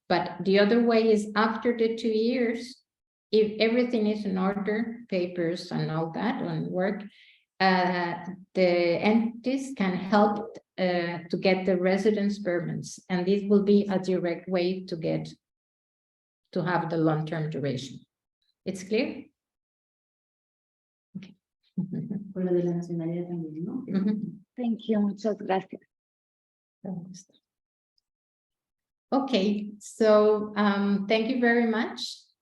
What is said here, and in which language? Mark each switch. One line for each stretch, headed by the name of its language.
English: But the other way is after the 2 years, if everything is in order, papers and all that on work, the entities can help to get the residence permits, and this will be a direct way to have the long-term duration. It's clear? Okay.
Spanish: Por lo de la nacionalidad también, ¿no?
English: Thank you,
Spanish: muchas gracias.
English: Okay, so thank you very much.